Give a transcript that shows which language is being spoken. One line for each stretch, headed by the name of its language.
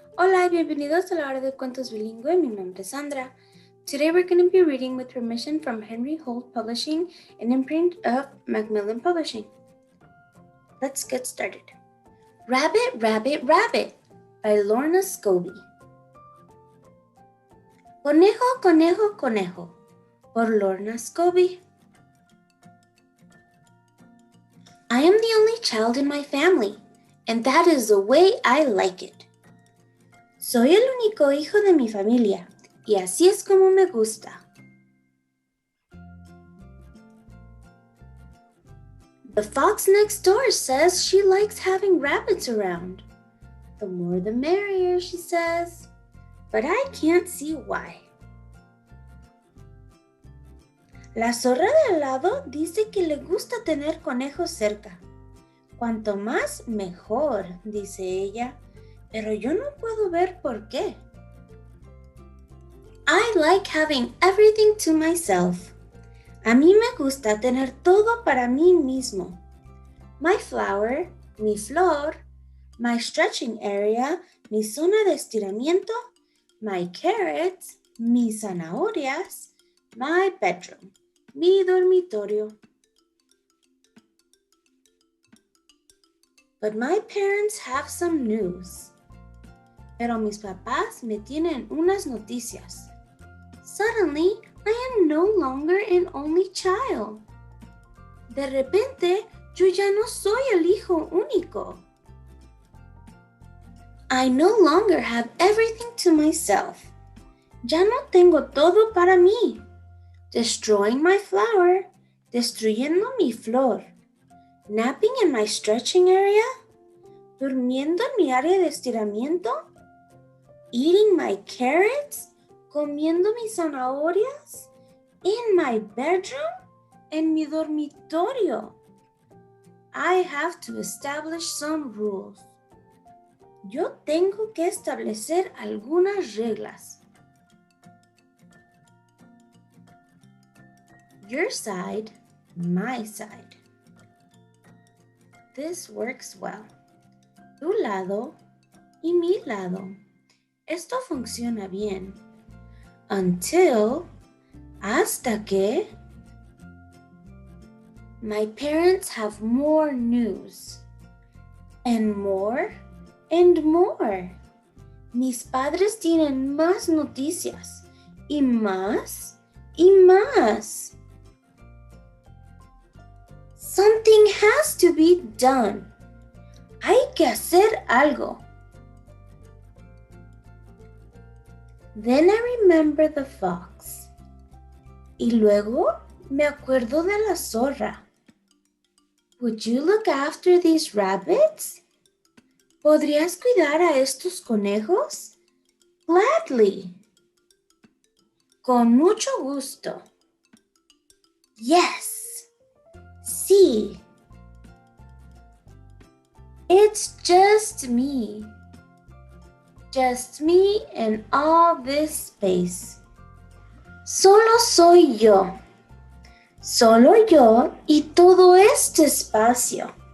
Spanish: Hola y bienvenidos a la hora de cuentos bilingüe. Mi nombre es Sandra.
English: Today we're going to be reading with permission from Henry Holt Publishing, an imprint of Macmillan Publishing. Let's get started. Rabbit, Rabbit, Rabbit by Lorna Scorbie.
Spanish: Conejo, Conejo, Conejo por Lorna Scorbie.
English: I am the only child in my family, and that is the way I like it.
Spanish: Soy el único hijo de mi familia, y así es como me gusta.
English: The fox next door says she likes having rabbits around. The more the merrier, she says, but I can't see why.
Spanish: La zorra de al lado dice que le gusta tener conejos cerca. Cuanto más, mejor, dice ella, pero yo no puedo ver por qué.
English: I like having everything to myself.
Spanish: A mí me gusta tener todo para mí mismo.
English: My flower,
Spanish: mi flor,
English: my stretching area,
Spanish: mi zona de estiramiento,
English: my carrots,
Spanish: mis zanahorias,
English: my bedroom,
Spanish: mi dormitorio.
English: But my parents have some news.
Spanish: Pero mis papás me tienen unas noticias.
English: Suddenly, I am no longer an only child.
Spanish: De repente, yo ya no soy el hijo único.
English: I no longer have everything to myself.
Spanish: Ya no tengo todo para mí.
English: Destroying my flower,
Spanish: destruyendo mi flor.
English: Napping in my stretching area,
Spanish: durmiendo en mi área de estiramiento.
English: Eating my carrots,
Spanish: comiendo mis zanahorias.
English: In my bedroom,
Spanish: en mi dormitorio.
English: I have to establish some rules.
Spanish: Yo tengo que establecer algunas reglas.
English: Your side, my side. This works well.
Spanish: Tu lado y mi lado. Esto funciona bien.
English: Until,
Spanish: hasta que,
English: my parents have more news. And more, and more.
Spanish: Mis padres tienen más noticias. Y más, y más.
English: Something has to be done.
Spanish: Hay que hacer algo.
English: Then I remember the fox.
Spanish: Y luego me acuerdo de la zorra.
English: Would you look after these rabbits?
Spanish: ¿Podrías cuidar a estos conejos?
English: Gladly.
Spanish: Con mucho gusto.
English: Yes.
Spanish: Sí.
English: It's just me. Just me and all this space.
Spanish: Solo soy yo. Solo yo y todo este espacio.